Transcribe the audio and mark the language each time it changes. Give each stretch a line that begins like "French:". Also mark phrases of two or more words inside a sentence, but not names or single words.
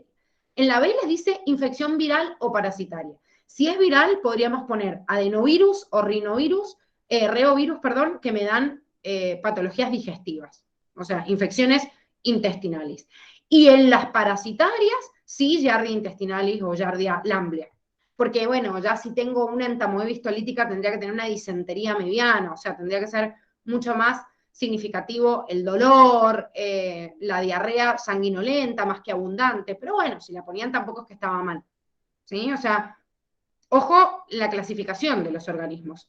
Spanish: En la B les dice infección viral o parasitaria. Si es viral, podríamos poner adenovirus o reovirus, perdón, que me dan patologías digestivas, o sea, infecciones intestinales. Y en las parasitarias, sí, Giardia intestinalis o Giardia lamblia. Porque, bueno, ya si tengo una entamoebis tolítica, tendría que tener una disentería mediana, o sea, tendría que ser mucho más significativo el dolor, la diarrea sanguinolenta más que abundante, pero bueno, si la ponían tampoco es que estaba mal, ¿sí? O sea, ojo la clasificación de los organismos.